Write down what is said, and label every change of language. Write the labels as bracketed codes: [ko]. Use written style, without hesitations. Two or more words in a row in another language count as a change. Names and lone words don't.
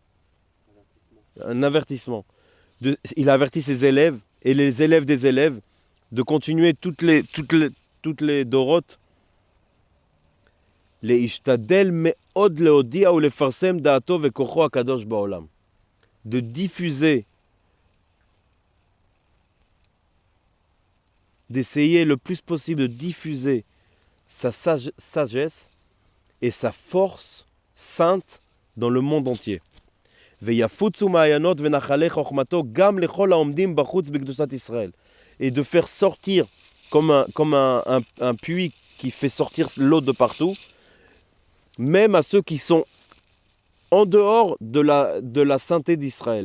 [fr] Un avertissement. Il a averti ses élèves, et les élèves des élèves, de continuer toutes les dorotes, [he] להשתדל מאוד להודיע ולפרסם דעתו וכוחו הקדוש בעולם. [fr] De diffuser, d'essayer le plus possible de diffuser sa sagesse et sa force sainte dans le monde entier. Et de faire sortir comme un puits qui fait sortir l'eau de partout, même à ceux qui sont en dehors de la sainteté d'Israël.